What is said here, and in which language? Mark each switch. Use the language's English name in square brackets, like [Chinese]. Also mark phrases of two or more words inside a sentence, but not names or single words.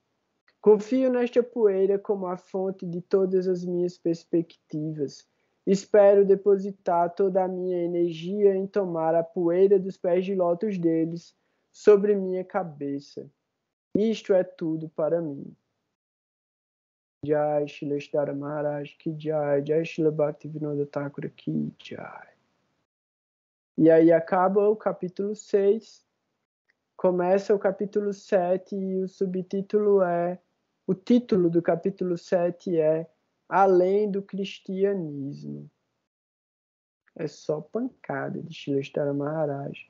[Portuguese] Confio nesta poeira como a fonte de todas as minhas perspectivas. Espero depositar toda a minha energia em tomar a poeira dos pés de lótus deles sobre minha cabeça. Isto é tudo para mim. [Hindi] जय शिला श्रीधर महाराज की जय, जय शिला भक्तिविनोद ठाकुर की जय. [Portuguese] E aí acaba o capítulo 6, começa o capítulo 7 e o subtítulo é, o título do capítulo 7 é Além do Cristianismo. É só pancada de Srila Sridhara Maharaj.